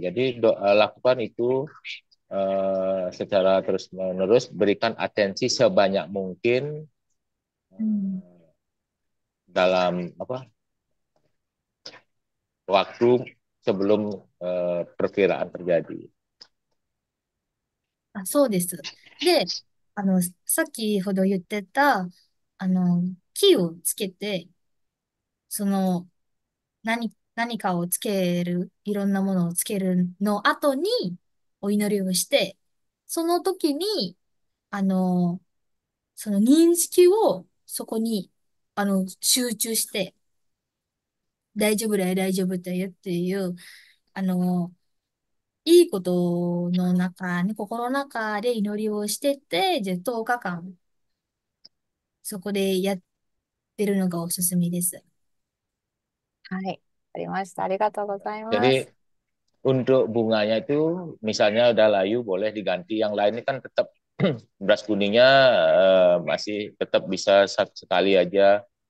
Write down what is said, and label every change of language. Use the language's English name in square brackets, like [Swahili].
[Indonesian] Jadi lakukan itu secara terus menerus, berikan atensi sebanyak mungkin Hmm. dalam waktu sebelum perkiraan terjadi. [Japanese] あ、そうです。で、さっきほど言ってた、木をつけて、その、何かをつける、いろんなものをつけるの後に、お祈りをして、その時に、あの、その認識をそこに、集中して、大丈夫だよ、大丈夫だよっていう、あの、いいことの中に、心の中で祈りをしてて、じゃあ10日間、そこでやってるのがおすすめです。はい。ありました。ありがとうございます。 [Indonesian] Jadi untuk bunganya itu misalnya udah layu boleh diganti, yang lainnya kan tetap beras kuningnya masih tetap bisa sekali aja.